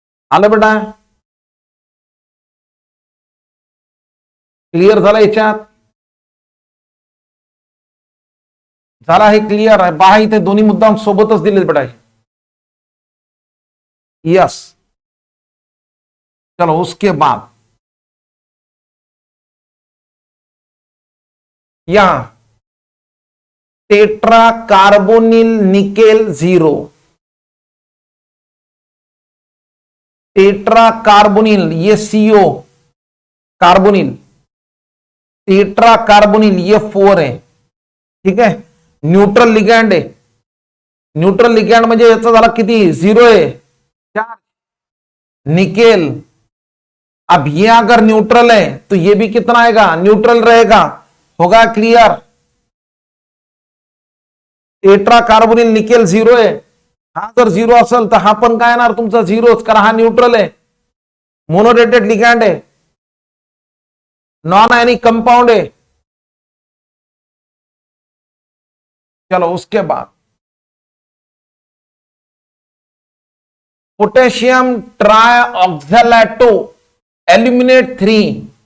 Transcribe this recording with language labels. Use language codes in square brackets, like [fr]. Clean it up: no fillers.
[mr] आलं बेटा? क्लिअर झाला याच्यात? झाला हे क्लिअर आहे? पहा इथे दोन्ही मुद्दाम सोबतच दिले बेटा. [en] Yes. [hi] चलो उसके बाद यहां tetra carbonyl nickel 0, tetra carbonyl ये CO कार्बोनिल, टेट्रा कार्बोनिल ये 4 है. ठीक है, न्यूट्रल लिगैंड है. [mr] न्यूट्रल लिगैंड म्हणजे याचा झाला किती? [hi] 0 है चार्ज. निकेल, अब ये अगर न्यूट्रल है तो ये भी कितना आएगा? न्यूट्रल रहेगा. होगा क्लियर? [mr] टेट्रा कार्बोनिल निकेल 0 आहे. हा जर 0 असेल तर हा पण काय येणार तुमचा 0च, कारण हा न्यूट्रल आहे, मोनोडेटेड लिगँड आहे, नॉन आयनिक कंपाउंड है. [hi] चलो उसके बाद पोटेशियम ट्राइऑक्सैलेटो एल्यूमिनेट 3.